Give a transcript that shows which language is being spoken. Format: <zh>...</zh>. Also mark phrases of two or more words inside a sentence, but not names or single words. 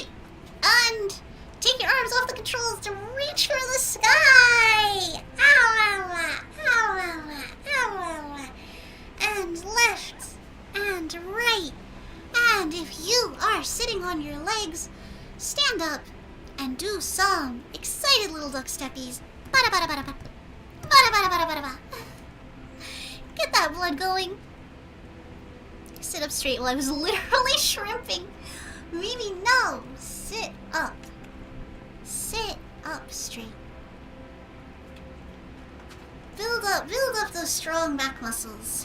<en>And take your arms off the controls to reach for the sky! And left and right. And if you are sitting on your legs, stand up and do some excited little duck steppies. Bada bada bada bada. Bada bada bada bada bada. Get that blood going. Sit up straight while I was literally shrimping. Mimi, no. Sit up. Sit up straight. Build up those strong back muscles.</en>